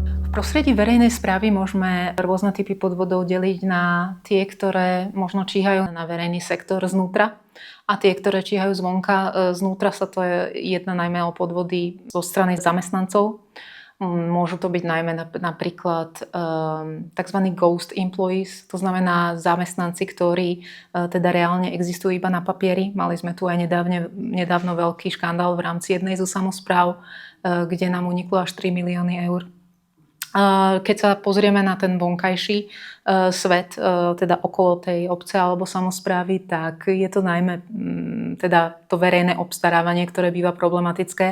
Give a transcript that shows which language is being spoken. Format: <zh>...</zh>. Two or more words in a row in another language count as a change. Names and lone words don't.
<sk>prostredí verejnej správy môžeme rôzne typy podvodov deliť na tie, ktoré možno číhajú na verejný sektor znútra a tie, ktoré číhajú zvonka. Znútra sa to jedná najmä o podvody zo strany zamestnancov. Môžu to byť najmä napríklad tzv. Ghost employees, to znamená zamestnanci, ktorí teda reálne existujú iba na papieri. Mali sme tu aj nedávno veľký škandál v rámci jednej zo samospráv, kde nám uniklo až 3 milióny eur. Keď sa pozrieme na ten vonkajší svet, teda okolo tej obce alebo samosprávy, tak je to najmä teda to verejné obstarávanie, ktoré býva problematické.</sk>